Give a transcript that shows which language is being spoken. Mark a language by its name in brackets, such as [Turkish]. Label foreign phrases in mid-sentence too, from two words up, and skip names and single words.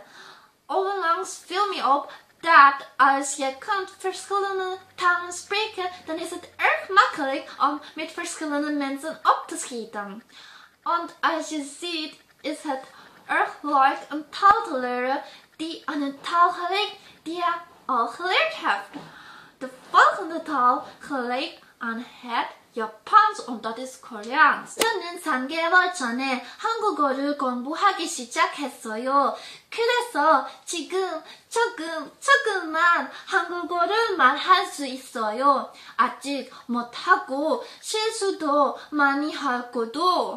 [Dutch] Onlangs viel me op dat als je kunt verschillende talen spreken, dan is het erg makkelijk om met verschillende mensen op te schieten. Want als je ziet, is het erg leuk een taal te leren die aan een taal gelijkt die je al geleerd hebt. De volgende taal gelijkt aan het Japans, en dat is Koreaans. [Korean] 저는 3개월 전에 한국어를 공부하기 시작했어요. 그래서 지금 조금만 한국어를 말할 수 있어요. 아직 못하고 실수도 많이 하고도.